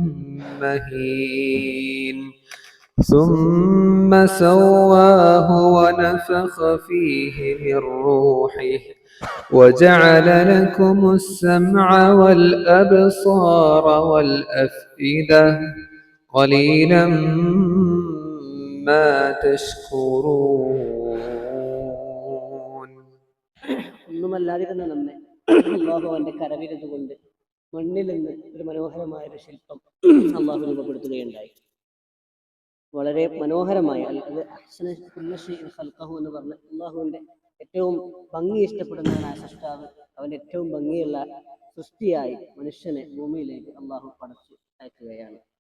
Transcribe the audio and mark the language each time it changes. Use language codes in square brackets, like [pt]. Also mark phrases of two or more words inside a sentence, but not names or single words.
[ar] مهين ثم سواه ونفخ فيه من روحه وجعل لكم السمع والأبصار والأفئدة قليلا ما تشكرون. [ml] ഒന്നുമല്ലാതിരുന്ന നമ്മെ അല്ലാഹു അവന്റെ കരവിരുതുകൊണ്ട് മണ്ണിൽ നിന്ന് ഒരു മനോഹരമായ ഒരു ശില്പം അല്ലാഹു രൂപപ്പെടുത്തുകയുണ്ടായി. വളരെ മനോഹരമായ എന്ന് പറഞ്ഞ അല്ലാഹുവിന്റെ ഏറ്റവും ഭംഗി ഇഷ്ടപ്പെടുന്നവനായ സൃഷ്ടാവ് അവന്റെ ഏറ്റവും ഭംഗിയുള്ള സൃഷ്ടിയായി മനുഷ്യനെ ഭൂമിയിലേക്ക് അല്ലാഹു പടച്ചു അയക്കുകയാണ്.